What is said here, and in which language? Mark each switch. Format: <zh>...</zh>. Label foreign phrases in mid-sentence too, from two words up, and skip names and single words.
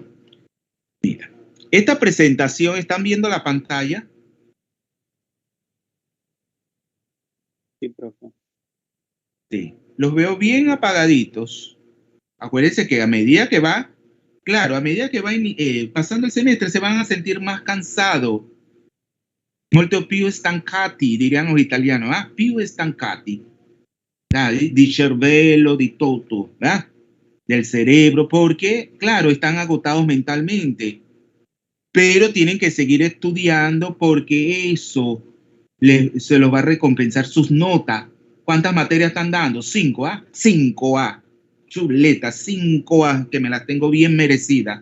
<es>Mira, esta presentación, ¿están viendo la pantalla? Sí, profe. Sí, los veo bien apagaditos. Acuérdense que a medida que va, claro, a medida que va pasando el semestre se van a sentir más cansados.</es> <it>Molto più stancati,</it> <es>dirían los italianos,</es> <it>più stancati. Di cervello, di tutto,</it> <es>¿verdad? Del cerebro, porque, claro, están agotados mentalmente, pero tienen que seguir estudiando porque eso se los va a recompensar sus notas. ¿Cuántas materias están dando? 5A, 5A, chuleta, 5A, que me las tengo bien merecidas.</es>